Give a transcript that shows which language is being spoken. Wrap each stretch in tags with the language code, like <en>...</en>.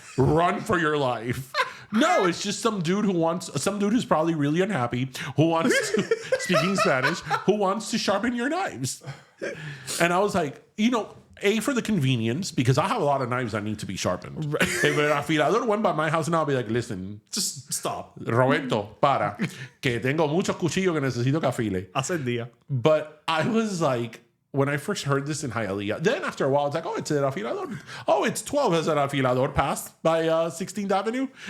<en>Run for your life. No, it's just some dude who's probably really unhappy, who wants to, speaking Spanish, who wants to sharpen your knives. And I was like, A, for the convenience, because I have a lot of knives that need to be sharpened. Right. If an afilador went by my house and I'll be like, listen, Just stop.</en> <es>Roberto, para, que tengo muchos cuchillos que necesito que afile. Hace el día.</es> <en>But I was like, when I first heard this in Hialeah, then after a while, it's like, oh, it's an afilador. Oh, it's 12 as an afilador passed by 16th Avenue.</en>